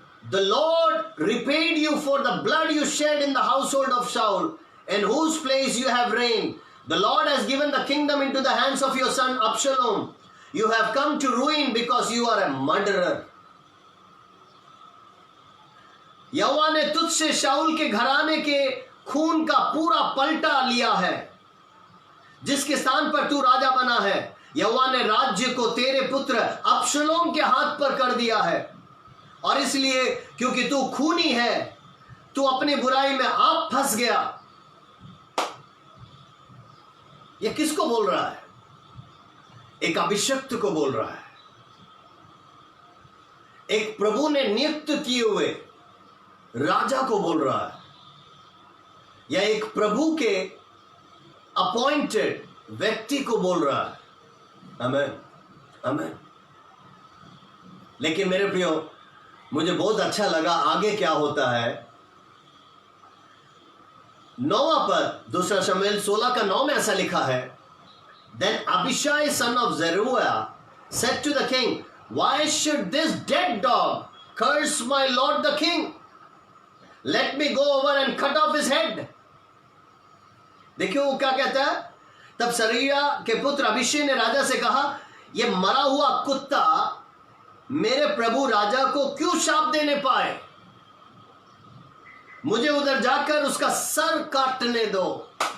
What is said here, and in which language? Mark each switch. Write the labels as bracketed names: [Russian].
[English] The Lord repaid you for the blood you shed in the household of Saul, in whose place you have reigned. The Lord has given the kingdom into the hands of your son Absalom. You have come to ruin because you are a murderer. [Hindi] यहोवा ने तुझसे शाऊल के घराने के खून का पूरा पलटा लिया है, जिसके स्थान पर तू राजा बना है। यहोवा ने राज्य को तेरे पुत्र अबशालोम के हाथ पर कर दिया है, और इसलिए क्योंकि तू खूनी है, तू अपनी बुराई में आप फंस गया। यह किसको बोल रहा है? एक अभिषिक्त को बोल रहा है, एक प्रभु ने नियुक्त किए हुए राजा को बोल रहा है, या एक प्रभु के अपॉइंटेड व्यक्ति को बोल रहा है। आमेन, आमेन। लेकिन मेरे प्रियो, मुझे बहुत अच्छा लगा आगे क्या होता है। 9वां पद, 2 शमूएल 16:9 में ऐसा लिखा है, [English] Then Abishai son of Zeruiah said to the king, Why should this dead dog curse my lord the king? Let me go over and cut off his head. [Hindi] देखियो वो क्या कहता है? तब सरूया के पुत्र अभिषेक ने राजा से कहा, यह मरा हुआ कुत्ता मेरे प्रभु राजा को क्यों शाप देने पाए? मुझे उधर जाकर उसका सर काटने दो।